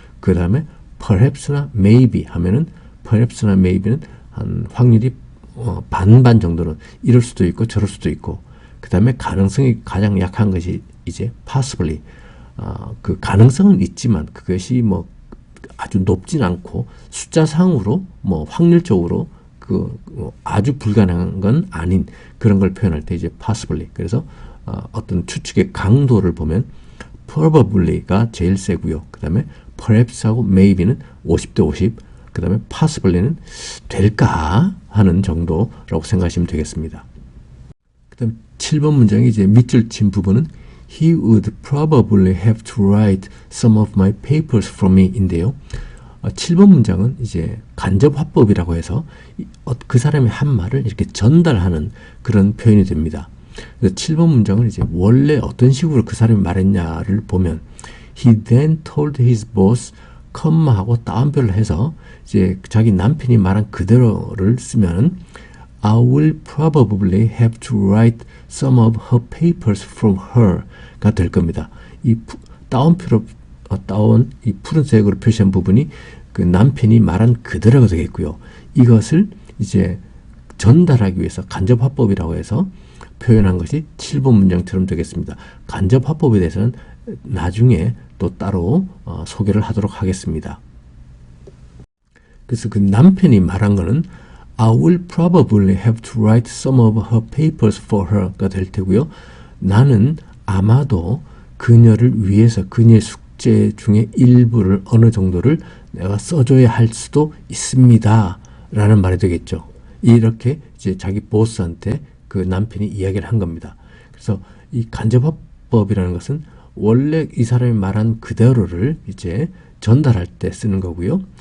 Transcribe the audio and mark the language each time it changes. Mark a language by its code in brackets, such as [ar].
[ko] 그 다음에 perhaps나 maybe 하면은 perhaps나 maybe는 한 확률이 반반 정도는 이럴 수도 있고 저럴 수도 있고, 그 다음에 가능성이 가장 약한 것이 이제 possibly, 그 가능성은 있지만 그것이 뭐 아주 높진 않고 숫자상으로 뭐 확률적으로 아주 불가능한 건 아닌 그런 걸 표현할 때 이제 possibly. 그래서 어떤 추측의 강도를 보면 probably가 제일 세고요. 그 다음에 perhaps하고 maybe는 50대 50, 그 다음에 possibly는 될까 하는 정도라고 생각하시면 되겠습니다. 그 다음 7번 문장이 이제 밑줄 친 부분은 [en] He would probably have to write some of my papers for me [ko] 인데요. 7번 문장은 이제 간접 화법이라고 해서 그 사람이 한 말을 이렇게 전달하는 그런 표현이 됩니다. 그래서 7번 문장은 이제 원래 어떤 식으로 그 사람이 말했냐를 보면 [en] He then told his boss, [ko] 컴마하고 따옴표를 해서 이제 자기 남편이 말한 그대로를 쓰면 [en] I will probably have to write some of her papers from her [ko] 가 될 겁니다. 이 따옴표로 따온 이 푸른색으로 표시한 부분이 그 남편이 말한 그대로가 되겠고요. 이것을 이제 전달하기 위해서 간접화법이라고 해서 표현한 것이 7번 문장처럼 되겠습니다. 간접화법에 대해서는 나중에 또 따로 소개를 하도록 하겠습니다. 그래서 그 남편이 말한 거는 [en] I will probably have to write some of her papers for her가 [ko] 될 테고요. 나는 아마도 그녀를 위해서 그녀의 숙제 중에 일부를 어느 정도를 내가 써줘야 할 수도 있습니다 라는 말이 되겠죠. 이렇게 이제 자기 보스한테 그 남편이 이야기를 한 겁니다. 그래서 이 간접화법이라는 것은 원래 이 사람이 말한 그대로를 이제 전달할 때 쓰는 거고요.